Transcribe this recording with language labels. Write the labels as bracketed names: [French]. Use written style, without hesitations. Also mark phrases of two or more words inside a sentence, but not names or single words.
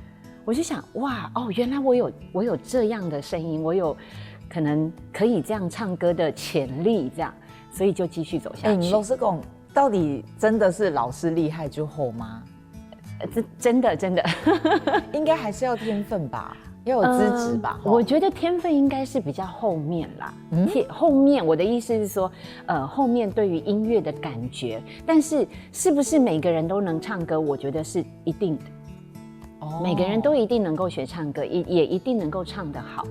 [Chinese] 我就想，哇，原來我有這樣的聲音，我有可能可以這樣唱歌的潛力，這樣。所以就繼續走下去。老實講，到底真的是老師厲害就好嗎？真的，應該還是要天分吧。 要有资质吧？我觉得天分应该是比较后面啦。后面我的意思是说，后面对于音乐的感觉，但是是不是每个人都能唱歌？我觉得是一定的。每个人都一定能够学唱歌，也一定能够唱得好。